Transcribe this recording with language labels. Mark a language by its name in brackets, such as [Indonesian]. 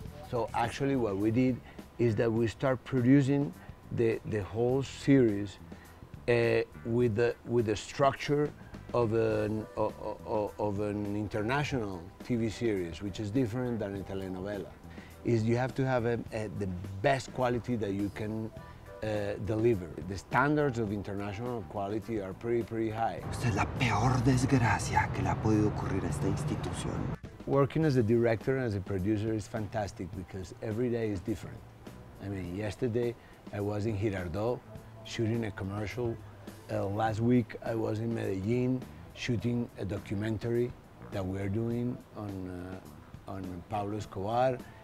[English] So actually what we did is that we start producing the whole series with the structure of an international TV series, which is different than a telenovela. You have to have the best quality that you can deliver. The standards of international quality are pretty high. [Spanish] Esta es la peor desgracia que le ha podido ocurrir a esta institución. [English] Working as a director and as a producer is fantastic because every day is different. I mean, yesterday I was in Girardot shooting a commercial. Last week I was in Medellin shooting a documentary that we're doing on Pablo Escobar.